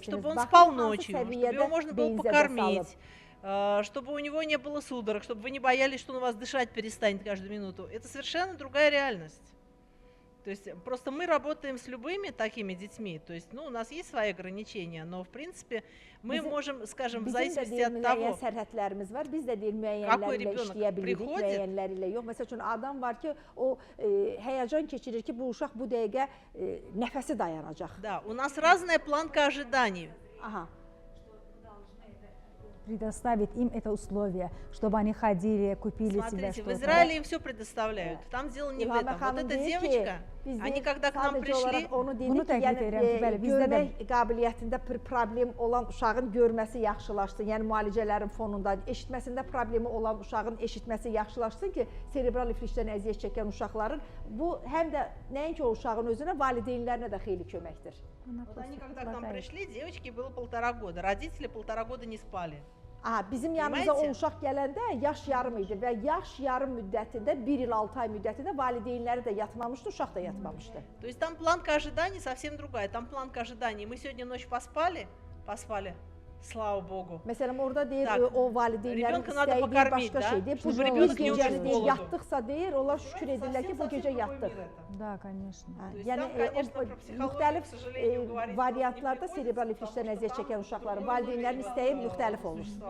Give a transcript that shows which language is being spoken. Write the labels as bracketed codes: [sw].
[ru] Чтобы он спал ночью, чтобы его можно было покормить, чтобы у него не было судорог, чтобы вы не боялись, что он у вас дышать перестанет каждую минуту. Это совершенно другая реальность. То есть просто мы работаем с любыми такими детьми, то есть, ну, у нас есть свои ограничения, но в принципе мы можем, скажем, в зависимости от того, какой ребенок приходит. [az] Mesela üçün adam var ki, o həyəcan keçirir ki, bu uşaq bu dəqiqə nəfəsi dayanacaq. [ru] Да, у нас разная планка ожиданий. Aha. Предоставить им это условие, чтобы они ходили, купили себе Смотрите, что-то. в Израиле им все предоставляют. Там дело не в этом. Вот эта девочка, они когда к нам prишли, [az] onu dedi ki, yəni görmək qabiliyyətində bir problem olan uşağın görməsi yaxşılaşsın. Yəni müalicələrin fonunda eşitməsində problemi olan uşağın eşitməsi yaxşılaşsın ki, serebral iflicdən əziyyət çəkən uşaqların bu həm də nəinki o uşağın özünə, valideynlərinə də xeyli köməkdir. [ru] вот они когда к нам prишли, девочке было 1,5 года, родители 1,5 года не spали. [az] Bizim yanımıza o uşaq gələndə yaş yarım idi və yaş yarım müddətində 1 il 6 ay müddətində valideynləri də yatmamışdı, uşaq da yatmamışdı. [ru] То есть там планка ожиданий совсем другая. Там планка ожиданий. Мы сегодня ночь поспали, слава Богу. [az] Məsələn, orada deyir, o valideynlərin istəyi başqa şeydir. Bu gecəni deyir, yatdıqsa deyir, onlar şükür edirlər ki, bu gecə yatdıq. [ru] Да, конечно. [az] Yəni, müxtəlif variantlarda serebral iflicdən əziyyət çəkən uşaqların valideynlərin istəyi müxtəlif olur.